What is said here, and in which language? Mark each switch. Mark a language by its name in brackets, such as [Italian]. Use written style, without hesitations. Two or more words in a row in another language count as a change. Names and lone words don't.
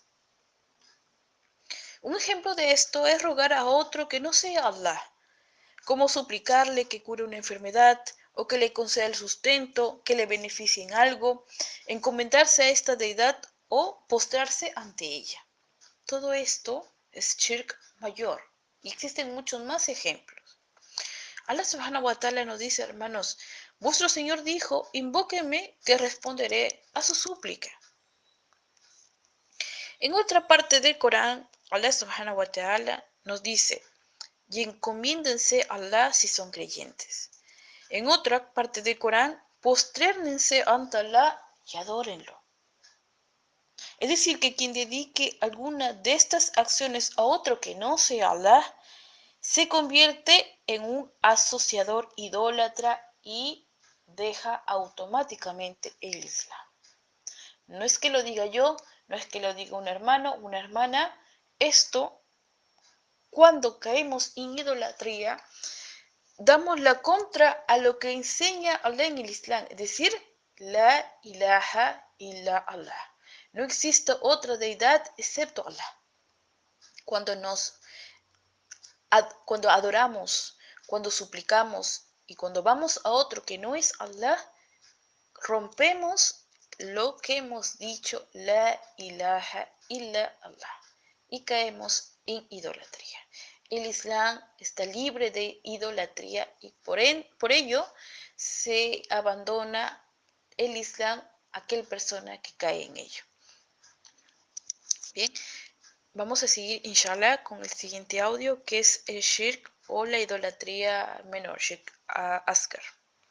[Spanish] Un ejemplo de esto es rogar a otro que no sea Allah, como suplicarle que cure una enfermedad o que le conceda el sustento, que le beneficie en algo, encomendarse a esta deidad o postrarse ante ella. Todo esto es shirk mayor y existen muchos más ejemplos. [Arabic] الله سبحانه وتعالى [Spanish] nos dice, hermanos, vuestro Señor dijo, invóquenme que responderé a su súplica. En otra parte del Corán, [Arabic] الله سبحانه وتعالى [Spanish] nos dice, y encomiéndense a Allah si son creyentes. En otra parte del Corán, postrérnense ante Allah y adórenlo. Es decir, que quien dedique alguna de estas acciones a otro que no sea Allah, se convierte en un asociador idólatra y deja automáticamente el Islam. No es que lo diga yo, no es que lo diga un hermano, una hermana. Esto, cuando caemos en idolatría, damos la contra a lo que enseña Allah en el Islam, es decir, [Arabic] لا إله إلا الله. [Spanish] No existe otra deidad excepto Allah. Cuando adoramos, cuando suplicamos y cuando vamos a otro que no es Allah, rompemos lo que hemos dicho, [Arabic] لا إله إلا الله, [Spanish] y caemos en idolatría. El Islam está libre de idolatría y por ello se abandona el Islam a aquel persona que cae en ello. Bien, vamos a seguir, inshallah, con el siguiente audio, que es el shirk o la idolatría menor, [Arabic] شرك أصغر.